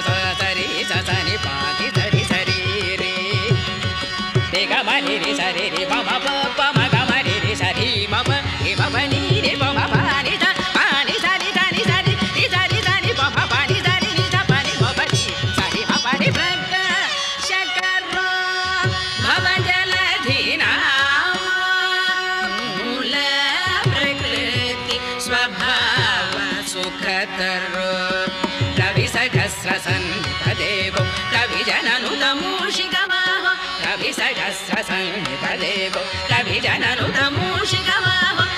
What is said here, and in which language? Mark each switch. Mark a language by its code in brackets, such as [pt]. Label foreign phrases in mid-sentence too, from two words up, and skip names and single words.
[sa] सरि स सनि पा नि सरि सरि रे रे गमरि रि सरि रि प म प मगमरि रि सरि मप रि म नि रे प म पा नि स पा नि सरि सनि सरि रि सरि सनि प म पा नि सरि नि स पा नि म प नि सरि म पा नि प्रकाशकरो भवजलधिनां मूल प्रकृति स्वभाव सुखतरो रविसहस्रसन्निधदेवो रविजननुतमूषिकवाहो रविसहस्रसन्निधदेवो रविजननुतमूषिकवाहो